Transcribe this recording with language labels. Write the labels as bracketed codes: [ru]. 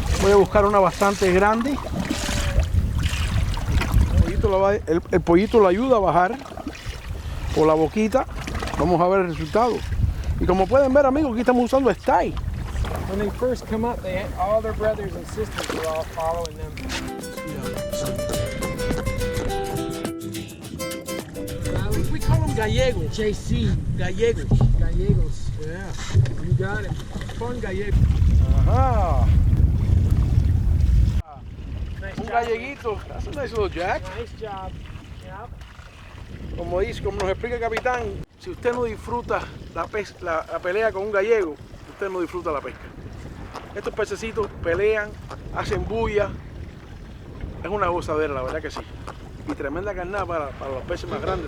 [es] Voy a buscar una bastante grande. El pollito lo ayuda a bajar por la boquita. Vamos a ver el resultado. Y como pueden ver, amigos, aquí estamos usando este. [en] When they first come up, they had all their brothers and sisters were all following them. We call them gallegos. JC. Gallegos. Gallegos. Yeah. You got it. Fun gallegos. Ajá. Nice [es] Un [en] job. [es] galleguito. [en] That's a nice little jack. Nice job. Yep. [es] Como nos explica el capitán, si usted no disfruta la pelea con un gallego, usted no disfruta la pesca. Estos pececitos pelean, hacen bulla. Es una gozadera, la verdad que sí. Y tremenda carnada para los peces más grandes.